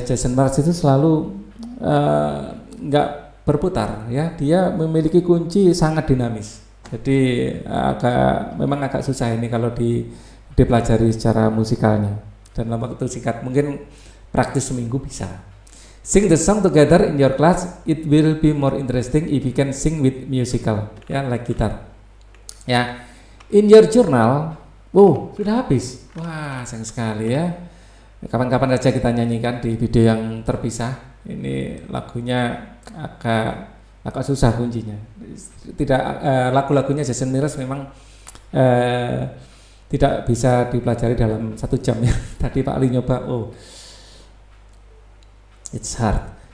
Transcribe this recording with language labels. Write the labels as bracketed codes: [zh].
[id] Jason Mraz itu selalu nggak berputar ya. Dia memiliki kunci sangat dinamis. Jadi memang agak susah ini kalau dipelajari secara musikalnya. Dan dalam waktu singkat, mungkin praktis seminggu bisa. [en] Sing the song together in your class, it will be more interesting if you can sing with musical, ya, like gitar. Ya, in your journal, [id] sudah habis. Wah, sayang sekali ya. Kapan-kapan saja kita nyanyikan di video yang terpisah. Ini lagunya agak susah kuncinya. Tidak, lagu-lagunya Jason Mraz memang tidak bisa dipelajari dalam 1 jam ya. Tadi Pak Ali nyoba, [en] it's hard.